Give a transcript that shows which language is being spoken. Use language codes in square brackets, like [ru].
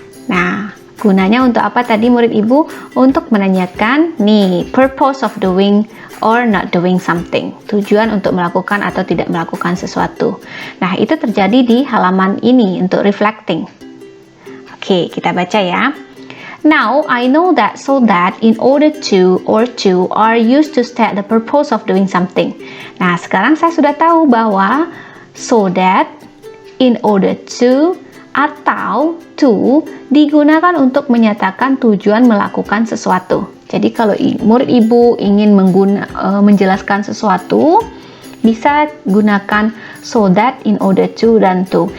[id] Nah, gunanya untuk apa tadi murid ibu? Untuk menanyakan nih, [en] purpose of doing or not doing something. [id] Tujuan untuk melakukan atau tidak melakukan sesuatu. Nah, itu terjadi di halaman ini untuk reflecting. Oke, kita baca ya. [en] Now, I know that, so that, in order to, or to are used to state the purpose of doing something. [id] Nah, sekarang saya sudah tahu bahwa so that, in order to, atau to digunakan untuk menyatakan tujuan melakukan sesuatu. Jadi kalau murid ibu ingin menjelaskan sesuatu, bisa gunakan so that, in order to, dan to.